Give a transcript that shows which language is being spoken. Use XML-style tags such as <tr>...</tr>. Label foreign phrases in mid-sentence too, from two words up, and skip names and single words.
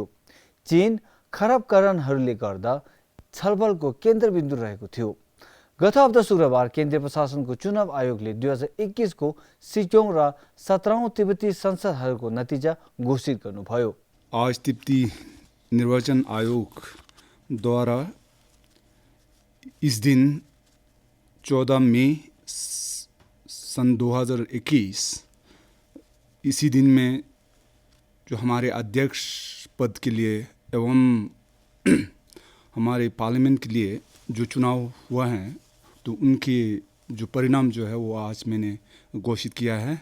<ne>चीन खराब कारणहरूले गर्दा छलफलको केन्द्रबिन्दु रहेको थियो। गत हप्ता शुक्रबार केन्द्रीय प्रशासनको चुनाव आयोगले 2021 को सिक्योङ र 17औं तिब्बती संसदहरूको नतिजा घोषित गर्नुभयो।</ne> <hi>आज तिब्बती निर्वाचन आयोग द्वारा इस दिन 14 मई सन 2021 इसी दिन में जो हमारे अध्यक्ष पद के लिए एवं हमारे पार्लियामेंट के लिए जो चुनाव हुआ है तो उनके जो परिणाम जो है वो आज मैंने घोषित किया है।</hi>